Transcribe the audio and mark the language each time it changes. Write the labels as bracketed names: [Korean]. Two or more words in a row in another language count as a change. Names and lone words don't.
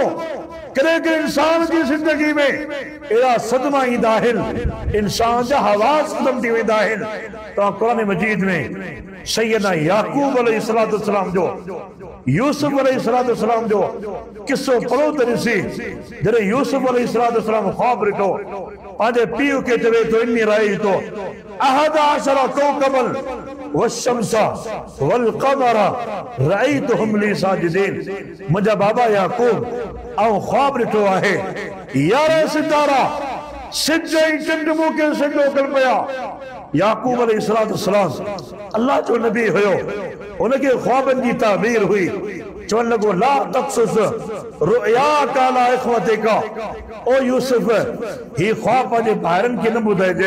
[Sindhi] कॾहिं कॾहिं इंसान जी ज़िंदगी में अहिड़ा सदमा ईंदा आहिनि, इंसान जा हवास ख़त्म थी वेंदा आहिनि। तव्हां क़ुरान मजीद में सैयदना याकूब अलैहिस्सलाम जो, यूसुफ अलैहिस्सलाम जो किस्सो पढ़ो त ॾिसी, जॾहिं यूसुफ अलैहिस्सलाम ख्वाब ॾिठो, पंहिंजे पीउ खे चवे थो [Arabic] إني رأيت أحد عشر كوكبا والشمس والقمر رأيتهم لي ساجدين. [Sindhi] मुंहिंजा बाबा याकूब ऐं ख्वाब ॾिठो आहे 11 सितारा सिज ऐं चंड मूंखे सॼो कनि पिया। याकूब अलैहिस्सलाम अल्लाह जो नबी हुयो, उनखे ख्वाबनि जी ताबीर हुई। चवण लॻो [Arabic] لا تقصص رؤياك على إخوتك, [Sindhi] ओ यूसुफ ही ख्वाब पंहिंजे भाइरनि खे न ॿुधाइजे।